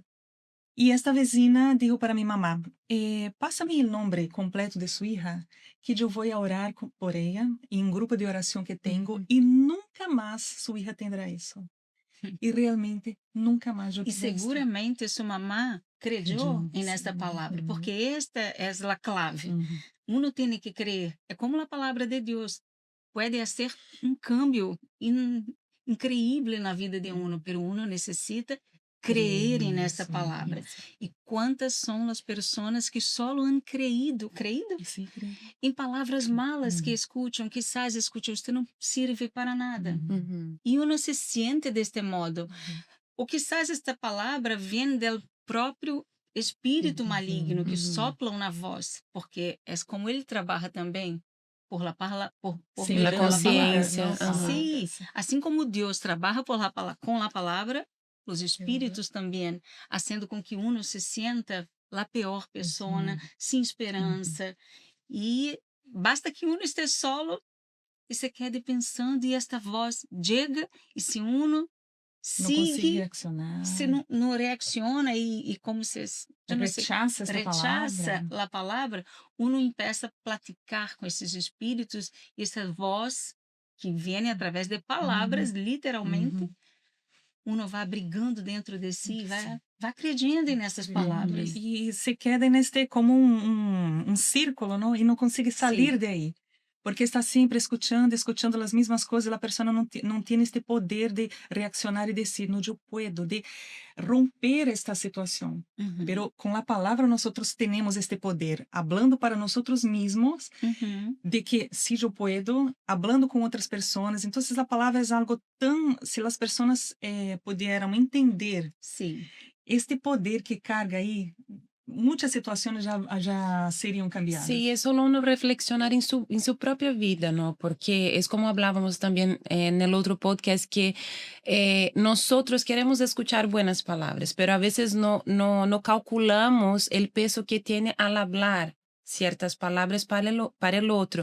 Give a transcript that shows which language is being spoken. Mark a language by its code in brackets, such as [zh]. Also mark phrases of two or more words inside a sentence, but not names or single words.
[es] E esta vecina dijo para mi mamá, pásame el nombre completo de su hija, que yo voy a orar por ella en un grupo de oración que tengo Uhum. y nunca más su hija tendrá eso. Y realmente nunca más yo E tuve esto. seguramente sua mamá creyó en esta palabra, Uhum, porque esta es la clave. uhum, Uno tiene que creer. [pt] É como a palavra de Deus. [es] Puede hacer um cambio increíble na vida de uno, pero uno necessita creer creer en esta [pt] nisso, palavra. isso. E quantas são as pessoas que [es] solo han creído Sí, creer. [pt] em palavras malas que Uhum, escutam, quizás escutam, você não serve para nada. uhum, Uhum. [es] E uno se siente deste modo. uhum. [pt] Ou quizás esta palavra vem do próprio espírito maligno que Uhum. soplam na voz, porque é como ele trabalha também por Sim, La meio da palavra. palavras, consciência. não Aham. Sim, palavras. assim como Deus trabalha com a palavra, os Exato. espíritos também, fazendo com que [es] uno se sienta [pt] a pior pessoa, Uhum, sem uhum. esperança. E basta que uno esteja solo e [es] se quede pensando, [pt] e esta voz chega, e se uno Não consigo [es] sigue, se reaccionar. [pt] não reacciona e como se, eu não sei, Rechaça esta rechaça palavra. a palavra, [es] uno empieza a platicar [pt] com esses espíritos e essa voz que vem através de palavras, Uhum, literalmente, uhum. uno vai brigando dentro de si, Sim. vai acreditando nessas [es] Creyendo. [pt] palavras. E [es] se queda [pt] neste como um círculo, não? E não consegue Sim. sair de aí. Porque está sempre escutando as mesmas coisas, a pessoa não tem este poder de reaccionar e dizer, não, eu puedo, de romper esta situação. Uhum. Pero com a palavra nós temos este poder, [es] hablando para [pt] nós mesmos, Uhum. de que se eu puedo, hablando com outras pessoas. Então, a palavra é algo tão, se as pessoas pudieram entender Sim. este poder que carga aí, muitas situações já seriam [es] Sí, cambiadas. es solo uno reflexionar en su propia vida, ¿no? Porque es como hablábamos también en el otro podcast, que nosotros queremos escuchar buenas palabras, pero a veces no calculamos el peso que tiene al hablar ciertas palabras para el otro.